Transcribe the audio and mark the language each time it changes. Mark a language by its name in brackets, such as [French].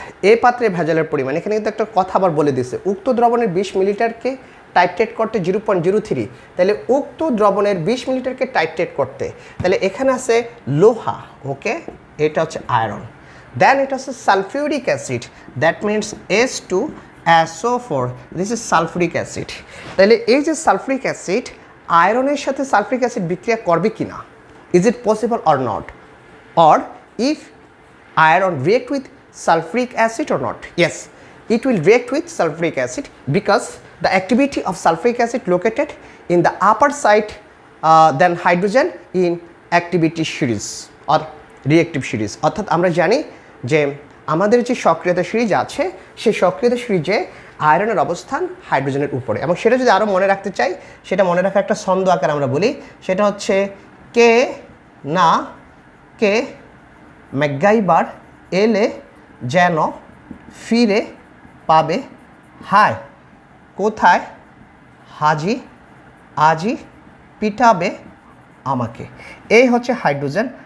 [Bangla] এ পাত্রে ভেজালের পরিমাণ, এখানে কিন্তু একটা কথা আবার বলে দিছে, উক্ত দ্রবণের 20 মিলিলিটারকে টাইট্রেট করতে 0.03, তাহলে উক্ত দ্রবণের 20 মিলিলিটারকে টাইট্রেট করতে, তাহলে এখানে আছে লোহা, ওকে, এটা হচ্ছে iron. [English] Then it has a sulfuric acid, that means S2SO4. This is sulfuric acid. [Bangla] তাহলে এই যে সালফিউরিক অ্যাসিড আয়রনের সাথে সালফিউরিক অ্যাসিড বিক্রিয়া করবে কিনা, [English] is it possible or not, or if iron react with sulfuric acid or not? Yes, it will react with sulfuric acid because the activity of sulfuric acid located in the upper side than hydrogen in activity series or reactive series. [Bangla] অর্থাৎ আমরা জানি যে আমাদের যে সক্রিয়তা series আছে সেই সক্রিয়তা সিরিজে আয়রনের অবস্থান হাইড্রোজেনের উপরে, এবং সেটা যদি আরও মনে রাখতে চাই সেটা মনে রাখার একটা ছন্দ আকার আমরা বলি, সেটা হচ্ছে কে না কে ম্যাকগাইভার এলে যেন ফিরে পাবে হায়, কোথায় হাজি আজি পিটাবে আমাকে। এই হচ্ছে হাইড্রোজেন।